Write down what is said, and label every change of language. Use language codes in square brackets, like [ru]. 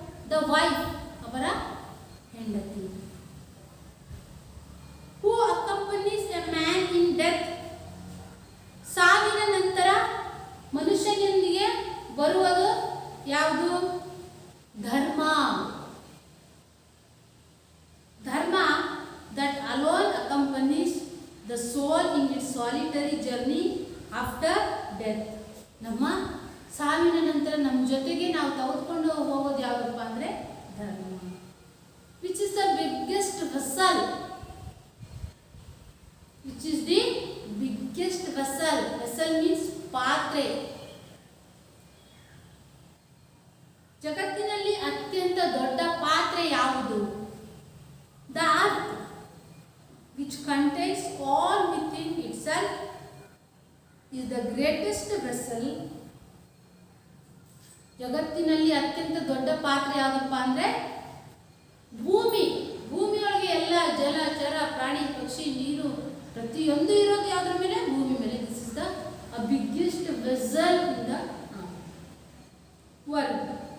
[en] the wife, [kn] ಅವರ ಹೆಂಡತಿ. [en] Who accompanies a man in death? [kn] ಸಾವಿನ ನಂತರ ಮನುಷ್ಯನೊಂದಿಗೆ ಬರುವುದು ಯಾವುದು? ಧರ್ಮ. [en] Dharma that alone accompanies the soul in its solitary journey after death. [kn] ನಮ್ಮ ಸಾವಿನ ನಂತರ ನಮ್ಮ ಜೊತೆಗೆ ನಾವು ತೆಗೆದುಕೊಂಡು ಹೋಗೋದು ಯಾವುದಪ್ಪ ಅಂದರೆ ಧರ್ಮ. [en] Which is the biggest vessel? Which is the biggest vessel? Vessel means ಪಾತ್ರೆ. [kn] ಜಗತ್ತಿನಲ್ಲಿ ಅತ್ಯಂತ ದೊಡ್ಡ ಪಾತ್ರೆ ಯಾವುದು? [en] The earth, which contains all within itself, is the greatest vessel. [kn] ಜಗತ್ತಿನಲ್ಲಿ ಅತ್ಯಂತ ದೊಡ್ಡ ಪಾತ್ರೆ ಯಾವುದಪ್ಪ ಅಂದರೆ ಭೂಮಿ. ಭೂಮಿಯೊಳಗೆ ಎಲ್ಲ ಜಲ, ಚರ, ಪ್ರಾಣಿ, ಪಕ್ಷಿ, ನೀರು ಪ್ರತಿಯೊಂದು ಇರೋದು ಯಾವುದ್ರ ಮೇಲೆ? ಭೂಮಿ ಮೇಲೆ. [en] This is the biggest vessel in the world.